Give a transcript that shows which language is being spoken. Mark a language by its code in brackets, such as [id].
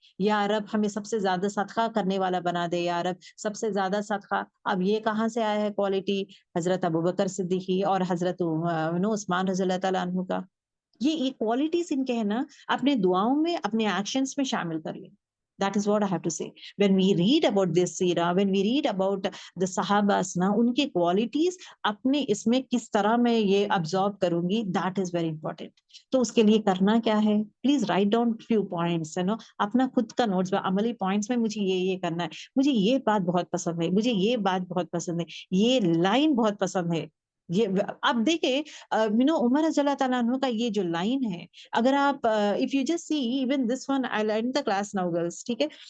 [ur] یا رب ہمیں سب سے زیادہ صدقہ کرنے والا بنا دے یا رب، سب سے زیادہ صدقہ. اب یہ کہاں سے آیا ہے کوالٹی؟ حضرت ابوبکر صدیقی اور حضرت عثمان رضی اللہ تعالیٰ عنہ کا. یہ کوالٹیز ان کے ہے نا، اپنے دعاؤں میں، اپنے ایکشنز میں شامل کر لیں. [en] That is what I have to say. When we read about this seerah, when we read about the Sahabas, [ur] نا ان کی کوالٹیز اپنے اس میں کس طرح میں یہ [en] absorb [ur] کروں گی، [en] that is very important. [ur] تو اس کے لیے کرنا کیا ہے؟ [en] please write down few points, [ur] اپنا خود کا نوٹس، عملی پوائنٹس میں مجھے یہ کرنا ہے، مجھے یہ بات بہت پسند ہے، مجھے یہ بات بہت پسند ہے، یہ لائن بہت پسند ہے. یہ اب دیکھیں عمر رضی اللہ تعالیٰ عنہ کا یہ جو لائن ہے، اگر آپ [en] if you just see even this one, I'll end the class now girls، [ur] ٹھیک ہے.